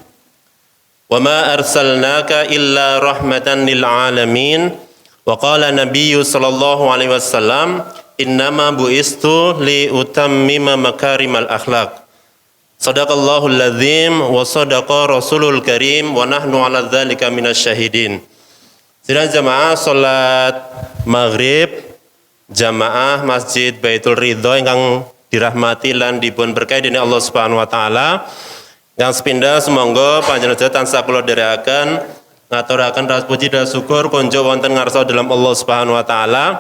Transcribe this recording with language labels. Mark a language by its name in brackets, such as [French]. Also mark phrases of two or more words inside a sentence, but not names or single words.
[Arabic] وما أرسلناك إلا رحمة للعالمين. وقال النبي صلى الله عليه وسلم إنما بعثت لأتمم مكارم الأخلاق. صدق الله العظيم وصدق الرسول الكريم ونحن على ذلك من الشاهدين. [Javanese] Sidang jamaah salat maghrib jamaah Masjid Baitul Ridho ingkang dirahmati lan dipun berkahi dening Allah [Arabic] سبحانه وتعالى. [Javanese] Ingkang sepindhah sumangga panjenengan tansah kula dherekaken ngaturaken rasa puji dan syukur konjo wonten ngarsa dalam Allah [Arabic] سبحانه وتعالى.